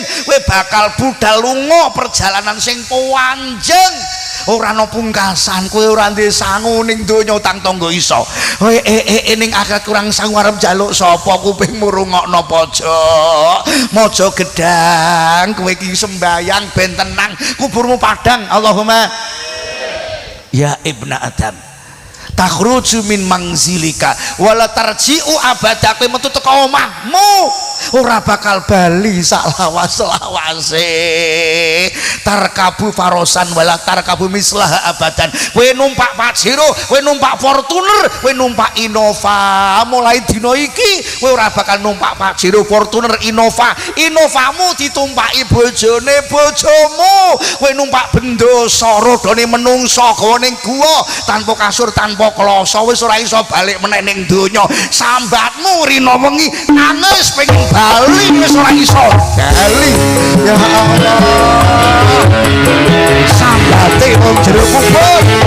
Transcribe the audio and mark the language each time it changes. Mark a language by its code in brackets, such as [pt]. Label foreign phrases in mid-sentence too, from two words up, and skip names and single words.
[jv] we bakal budal lunga perjalanan sing panjang ora ana pungkasan kowe ora ndek sangu ning donya utang tangga iso kowe ning akhirat kurang sangu arep njaluk sapa kupingmu rungokno pojok maja gedang kowe iki sembayang ben tenang kuburmu padang Allahumma [ar] يا ابن آدم تخرج من منزلك ولا ترجع أبدا [jv] kowe metu teko omahmu ora bakal bali salawas-lawase [ar] تركب فرسا ولا تركب مثله أبدا [jv] kowe numpak Pajero kowe numpak Fortuner kowe numpak Innova mulai dina iki kowe ora bakal numpak Pajero Fortuner Innova Innovamu ditumpaki bojone bojomu kowe numpak bendosa rodone menungso gawa ning guwa tanpa kasur tanpa kloso wis ora iso balik meneh ning donya sambatmu rina wengi nangis pengen bali wis ora iso bali [ar] يا الله [jv] sambate wong jero kubur